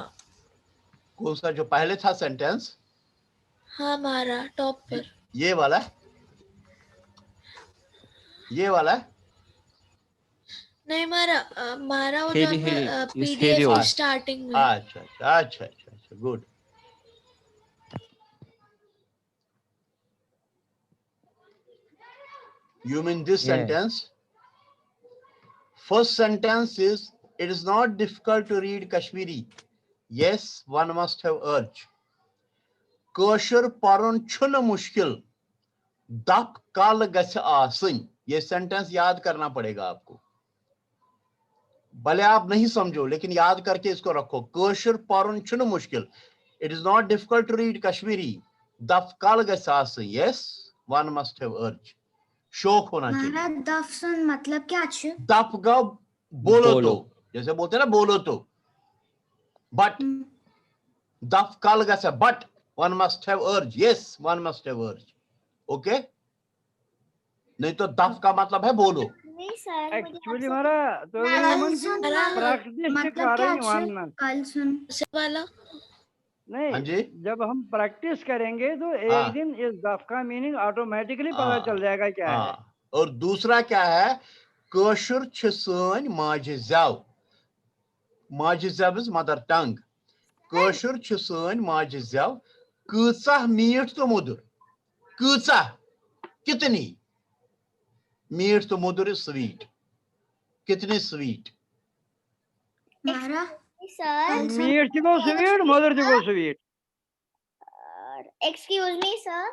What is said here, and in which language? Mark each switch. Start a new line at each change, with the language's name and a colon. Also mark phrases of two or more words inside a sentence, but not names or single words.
Hindi: कौन सा जो पहले था सेंटेंस? हाँ, मारा टॉप पर, ये वाला, ये वाला नहीं, मारा वो जो पीडीएफ की स्टार्टिंग में। अच्छा अच्छा अच्छा अच्छा, गुड।
English: You mean this sentence? First sentence is, it is not difficult to read Kashmiri. Yes, one must have urge.
Kashmiri: Kashir parun chun mushkil, dap kal gach asin.
Hindi: ये सेंटेंस याद करना पड़ेगा आपको, भले आप नहीं समझो, लेकिन याद करके इसको रखो।
Kashmiri: कशिर पढ़न छुन मुश्किल,
English: it is not difficult to read Kashmiri,
Kashmiri: दफ कल गछ आसुन।
English: yes, one must have urge,
Hindi: शौक होना चाहिए।
Kashmiri: दफ सुन मतलब क्या छ?
Hindi: दफ का बोलो तो, जैसे बोलते हैं ना बोलो तो, बट
Kashmiri: दफ कल गछ,
Hindi: बट
English: one must have urge. yes, one must have urge.
Hindi: ओके, नहीं तो दफ का मतलब है बोलो। एक्चुअली हमारा तो प्रैक्टिस कर रहे हैं
Kashmiri: कल सुन
Hindi: वाला नहीं। हाँ जी, जब हम प्रैक्टिस करेंगे तो एक दिन इस दफ का मीनिंग ऑटोमेटिकली पता चल जाएगा क्या है। और दूसरा क्या है,
Kashmiri: कशिर छ सन माजे ज़व, माजे ज़व
English: is mother tongue,
Kashmiri: कशिर छ सन माजे ज़व, कूचा मीठ तो मधुर, कूचा कितनी, मीठ तो मधुर स्वीट,
Hindi: कितनी स्वीट।
Kashmiri: मारा सर मीठ को स्वीट, मधुर को स्वीट।
English: excuse me sir.